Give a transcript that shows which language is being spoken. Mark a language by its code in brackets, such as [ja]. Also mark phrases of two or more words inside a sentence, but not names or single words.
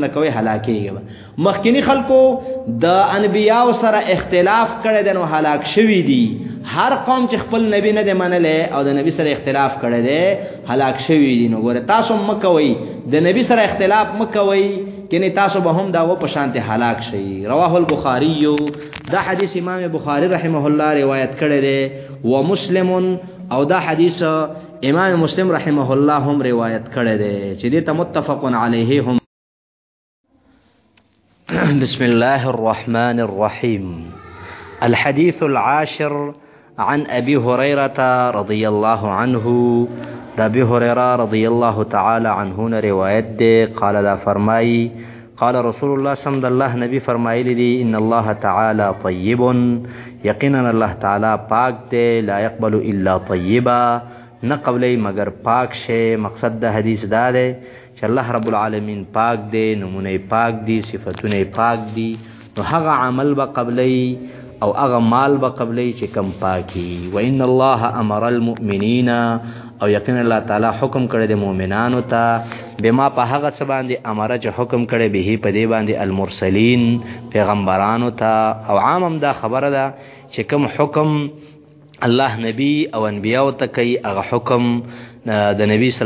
[ps] نه کوي هلاکیږي مخکینی خلکو د انبیاء سره اختلاف کړي دي نو هلاک شوی دي هر قوم چې خپل نبی نه منله او د نبی سره اختلاف کړي دي هلاک شوی دي نو ګوره تاسو مکوي د نبی سره اختلاف مکوي کني تاسو به هم دا و په شانته هلاک شي [ar] رواه البخاري [ps] دا حدیث امام بخاری [ar] رحمه الله [ps] روایت کړی دی و مسلم او دا حدیث امام مسلم [ar] رحمه الله [ps] هم روایت کړی دی چې دې ته [ar] متفق علیه [ps] هم [ar] بسم الله الرحمن الرحيم الحديث العاشر عن ابي هريره رضي الله عنه ابي هريره رضي الله تعالى عنه [ps] روایت ده قال دا فرمای [ar] قال رسول الله صلی الله [ps] نبی فرمایلی دی [ar] ان الله تعالی طیب [ps] یقینا [ar] الله تعالی [ps] پاک ده [ar] لا يقبل الا طیبا [ps] نه قبلی مگر پاک شه مقصد د حدیث دا ده چې [ar] الله رب العالمین [ps] پاک ده نمونه پاک دي صفاتونه پاک دي نو هغه عمل به قبلی او هغه مال به قبلی چې کم پاکي [ar] و ان الله امر المؤمنین [ps] او یقینا [ar] الله تعالی [ps] حکم کړی د مؤمنانو ته بما په هغه څه باندې امر چې حکم کړی به په دې باندې المرسلین پیغمبرانو ته او عامم دا خبره ده چې کوم حکم الله نبی او انبیاء ته کوي هغه حکم د نبی صلی